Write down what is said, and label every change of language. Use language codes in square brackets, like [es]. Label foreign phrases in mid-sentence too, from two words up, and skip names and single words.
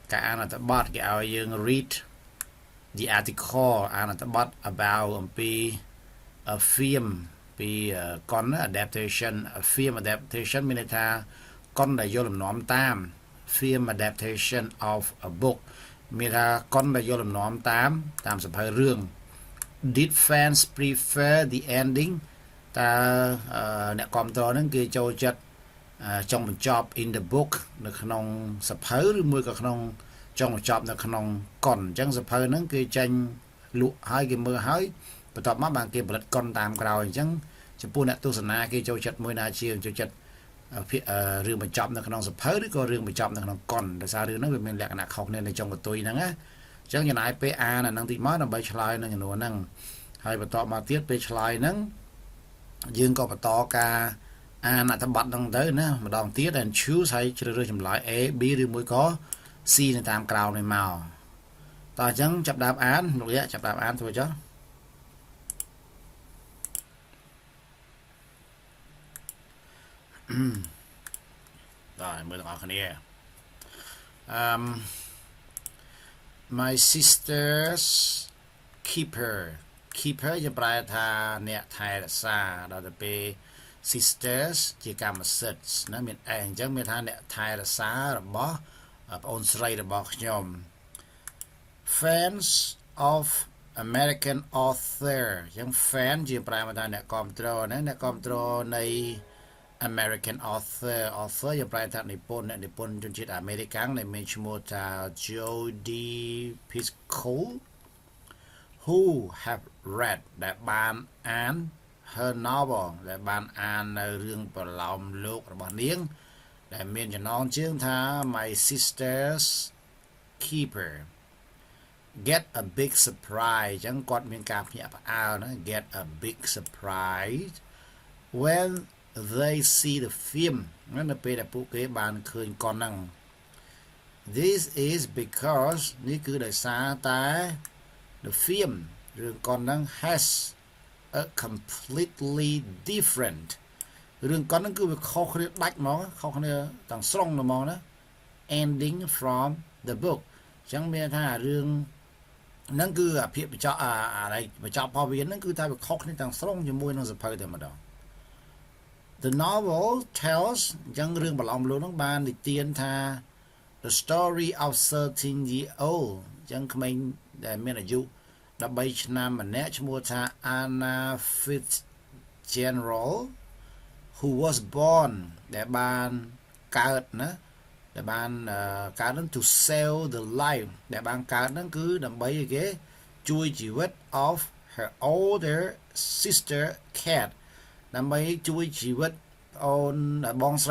[km] ការអានអត្ថបទគេឲ្យយើង [en] read the article [km] អានអត្ថបទ about អំពី a film ពីកុន [en] adaptation a film adaptation [km] មានន័យថាកុនដែលយកលំនាំតាម [en] film adaptation of a book [km] មានថាកុនដែលយកលំនាំតាមសភៅរឿង [en] did fans prefer the ending [km] តើអ្នកគាំទ្រហ្នឹងគេចូលចិត្តចុងបញ្ចប់ [en] in the book [km] នៅក្នុងសភៅឬមួយក៏ក្នុងចុងបញ្ចប់នៅក្នុងកុនអញ្ចឹងសភៅហ្នឹងគេចេញល ក់ហើយគេមើលហើយបន្ទាប់មកបានគេផលិតកុនតាមក្រោយអញ្ចឹងចំពោះអ្នកទស្សនាគេចូលចិត្តមួយណាជាចូលចិត្តរឿងបញ្ច ប់នៅក្នុងសភៅឬក៏រឿងបញ្ចប់នៅក្នុងកុនដោយសាររឿងហ្នឹងវាមានលក្ខណៈខុសគ្នានៅចុងកន្ទុយហ្នឹងណាអញ្ចឹងចំណាយពេលអានអាហ្នឹងតិចមកដើម្បីឆ្លើយនឹងចំនួនហ្នឹងហើយបន្ទាប់មកទៀតពេលឆ្លើយហ្នឹងយើងក៏បន្តការអានអត្ថបទហ្នឹងទៅណាម្ដងទៀត [en] and choose [km] ហើយជ្រើសរើសចម្លើយ A B ឬមួយក៏ C នៅតាមក្រោមនេះមកតោះអញ្ចឹងចាប់ដើមអានលោកយាចាប់ដើមអានធ្វើចុះ តើមើលទាំងអស់គ្នា [en] my sister's keeper [km] ជាប្រែថាអ្នកថែរក្សាដល់ទៅពេល sisters ជាកម្មសិទ្ធិណាមានអញ្ចឹងមានថាអ្នកថែរក្សារបស់ប្អូនស្រីរបស់ខ្ញុំ [en] fans of American author [km] អញ្ចឹង fan ជាប្រែថាអ្នកគាំទ្រណាអ្នកគាំទ្រនៃ [en] American author [km] ជាប្រែថានិ ពន្ធអ្នកនិពន្ធជនជាតិអាមេរិកដែលមានឈ្មោះថា Jodi Picoult [en] who have read [km] ដែល បានអាន [en] her novel [km] ដែលបានអាននៅរឿងប្រឡោមលោករបស់នាងដែលមានចំណងជើងថា My Sister's Keeper [en] get a big surprise [km] អញ្ចឹងគាត់មានការភ្ញាក់ផ្អើលណា [en] get a big surprise when they see the film [km] នៅពេលដែលពួកគេបានឃើញកុនហ្នឹង [en] this is because [km] នេះគឺដោយសារតែ [en] the film [km] រឿងកុនហ្នឹង [en] has a completely different [km] រឿងកុនហ្នឹងគឺវាខុសគ្នាដាច់ហ្មងខុសគ្នាទាំងស្រុងហ្មងណា [en] ending from the book [km] អញ្ចឹងមានថារឿងហ្នឹងគឺអាភាពបញ្ចប់បញ្ចប់របស់វាហ្នឹងគឺថាវាខុសគ្នាទាំងស្រុងជាមួយនឹងសភៅតែម្ដង [en] The novel tells [km] អញ្ចឹងរឿងប្រឡំលោកហ្នឹងបាននិទានថា [en] the story of 13-year-old [km] អញ្ចឹងក្មេងដែលមានអាយុ13ឆ្នាំម្នាក់ឈ្មោះថា Anna Fitzgerald [en] who was born [km] ដែលបានកើតណាដែលបានកើតនឹង [en] to save the life [km] ដែលបានកើតហ្នឹងគឺដើម្បីឲ្យគេជួយជីវិត [en] of her older sister Kat [km] ដើម្បីជួយជីវិតអូនបងស្រី